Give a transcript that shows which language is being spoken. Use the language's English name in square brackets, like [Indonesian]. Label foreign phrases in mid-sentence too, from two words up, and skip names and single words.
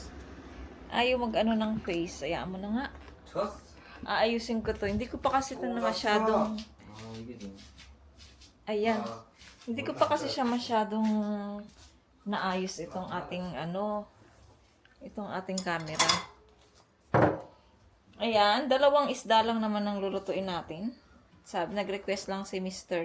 [Filipino] Ayaw mag-ano ng face. Hayaan mo na nga. Aayusin ko to. Hindi ko pa kasi ito na masyadong... [Korean] 아, 이게 좀. [Filipino] Ayan. Hindi ko pa kasi siya masyadong naayos itong ating itong ating camera. Ayan. Dalawang isda lang naman ang lulutuin natin. Sabi, nag-request lang si Mr.